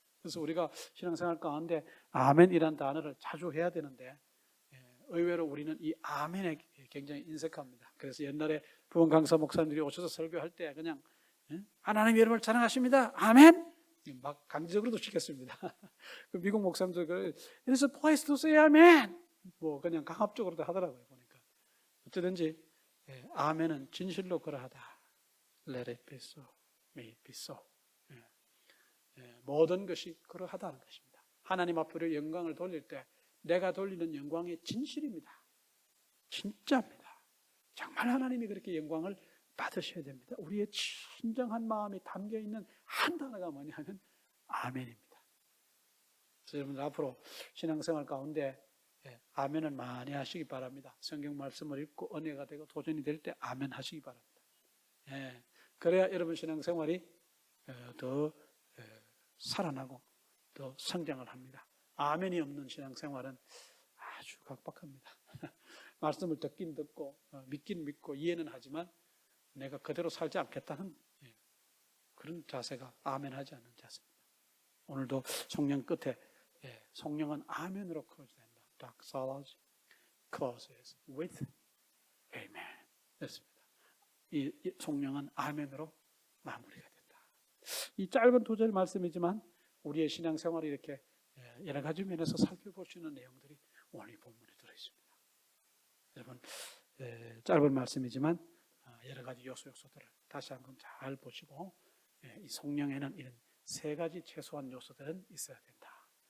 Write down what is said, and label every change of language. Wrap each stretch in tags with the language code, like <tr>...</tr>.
<ko>그래서 우리가 신앙생활 가운데 아멘이란 단어를 자주 해야 되는데 의외로 우리는 이 아멘에 굉장히 인색합니다. 그래서 옛날에 부흥 강사 목사님들이 오셔서 설교할 때 그냥 하나님 여러분을 찬양하십니다. 아멘. 막 강제적으로도 시켰습니다. 미국 목사님들 그래서</ko> <en>voice to say amen.</en> <ko>뭐 그냥 강압적으로도 하더라고요 보니까. 어쩌든지 아멘은 진실로 그러하다.</ko> <en>Let it be so, may it be so.</en> <ko>모든 것이 그러하다는 것입니다. 하나님 앞으로 영광을 돌릴 때 내가 돌리는 영광이 진실입니다. 진짜입니다. 정말 하나님이 그렇게 영광을 받으셔야 됩니다. 우리의 진정한 마음이 담겨있는 한 단어가 뭐냐면 아멘입니다. 그래서 여러분들 앞으로 신앙생활 가운데 아멘을 많이 하시기 바랍니다. 성경 말씀을 읽고 은혜가 되고 도전이 될 때 아멘 하시기 바랍니다. 그래야 여러분 신앙생활이 더 살아나고 더 성장을 합니다. 아멘이 없는 신앙생활은 아주 각박합니다. 말씀을 듣긴 듣고 믿긴 믿고 이해는 하지만 내가 그대로 살지 않겠다는 그런 자세가 아멘하지 않는 자세입니다. 오늘도 성령 끝에 성령은 아멘으로 클로즈 된다.</ko> <en>doxology closes with amen.</en> <ko>됐습니다. 이 성령은 아멘으로 마무리가 된다. 이 짧은 2절 말씀이지만 우리의 신앙생활이 이렇게 여러 가지 면에서 살펴볼 수 있는 내용들이 오늘 이 본문에 들어있습니다. 여러분 짧은 말씀이지만 여러 가지 요소들을 다시 한번 잘 보시고 이 성령에는 이런 3가지 최소한 요소들은 있어야 된다.</ko>